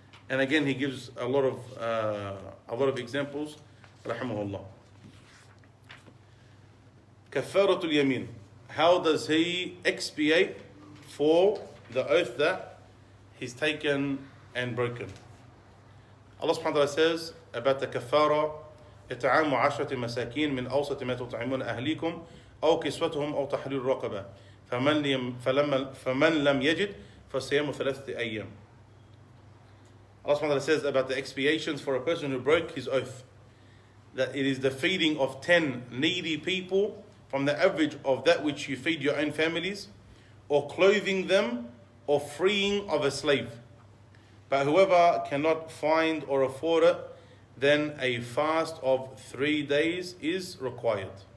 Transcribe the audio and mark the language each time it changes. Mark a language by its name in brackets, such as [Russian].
[English] And again, he gives a lot of examples. Rahimahullah. Kafaratul yamin. How does he expiate for the oath that he's taken and broken? Allah subhanahu wa ta'ala says about the kafara, [Arabic] إطعام عشرة مساكين من أوسط ما تطعمون أهليكم أو كسوتهم أو تحرير رقبة فمن لم يجد فصيام ثلاثة أيام. [English] Allah subhanahu wa ta'ala says about the expiations for a person who broke his oath, that it is the feeding of 10 needy people from the average of that which you feed your own families, or clothing them, or freeing of a slave. But whoever cannot find or afford it, then a fast of 3 days is required.